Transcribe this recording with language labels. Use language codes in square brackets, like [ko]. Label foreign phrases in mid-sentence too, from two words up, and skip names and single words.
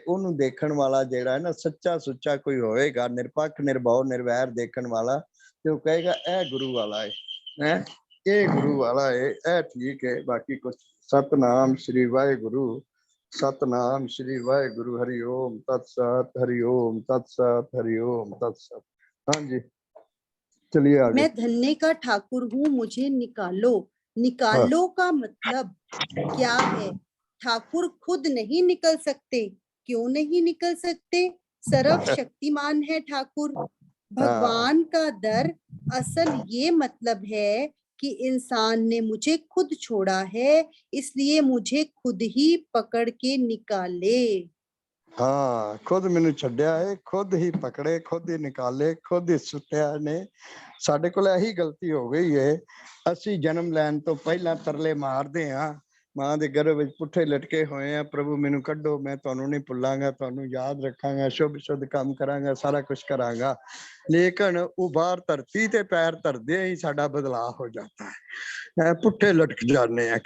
[pa] ਉਹਨੂੰ ਦੇਖਣ ਵਾਲਾ ਜਿਹੜਾ ਹੈ ਨਾ, ਸੱਚਾ ਸੁੱਚਾ ਕੋਈ ਹੋਏਗਾ, ਨਿਰਪੱਖ ਨਿਰਭਉ ਨਿਰਵੈਰ ਦੇਖਣ ਵਾਲਾ, ਤੇ ਉਹ ਕਹੇਗਾ ਇਹ ਗੁਰੂ ਵਾਲਾ ਹੈ, ਇਹ ਗੁਰੂ ਵਾਲਾ ਹੈ, ਇਹ ਠੀਕ ਹੈ। ਬਾਕੀ ਕੁਛ ਸਤਨਾਮ ਸ਼੍ਰੀ ਵਾਹਿਗੁਰੂ, ਸਤਨਾਮ ਸ਼੍ਰੀ ਵਾਹਿਗੁਰੂ, [sa] ਹरि ओम तत्सत, हरि ओम तत्सत, हरि ओम तत्सत। [hi] हाँ जी, चलिए आगे। मैं धन्य का ठाकुर हूँ, मुझे निकालो। हाँ, निकालो का मतलब क्या है? ठाकुर खुद नहीं निकल सकते। क्यों नहीं निकल सकते? सर्व शक्तिमान है ठाकुर। हाँ, भगवान का दर असल ये मतलब है कि इंसान ने मुझे खुद छोड़ा है, इसलिए मुझे खुद ही पकड़ के निकाले। [pa] ਹਾਂ, ਖੁਦ ਮੈਨੂੰ ਛੱਡਿਆ ਹੈ, ਖੁਦ ਹੀ ਪਕੜੇ, ਖੁਦ ਹੀ ਨਿਕਾਲੇ, ਖੁਦ ਹੀ ਸੁੱਟਿਆ ਨੇ। ਸਾਡੇ ਕੋਲ ਇਹੀ ਗਲਤੀ ਹੋ ਗਈ ਹੈ, ਅਸੀਂ ਜਨਮ ਲੈਣ ਤੋਂ ਪਹਿਲਾਂ ਤਰਲੇ ਮਾਰਦੇ ਹਾਂ, ਮਾਂ ਦੇ ਗਰਭ ਵਿੱਚ ਪੁੱਠੇ ਲਟਕੇ ਹੋਏ ਆ, ਪ੍ਰਭੂ ਮੈਨੂੰ ਕੱਢੋ, ਮੈਂ ਤੁਹਾਨੂੰ ਨਹੀਂ ਭੁੱਲਾਂਗਾ, ਤੁਹਾਨੂੰ ਯਾਦ ਰੱਖਾਂਗਾ, ਸ਼ੁਭ ਸ਼ੁੱਧ ਕੰਮ ਕਰਾਂਗਾ, ਸਾਰਾ ਕੁਝ ਕਰਾਂਗਾ। ਲੇਕਿਨ ਉਹ ਬਾਹਰ ਧਰਤੀ ਤੇ ਪੈਰ ਧਰਦੇ ਹੀ ਸਾਡਾ ਬਦਲਾਅ ਹੋ ਜਾਂਦਾ ਹੈ, ਪੁੱਠੇ ਲਟਕ ਜਾਂਦੇ ਆ।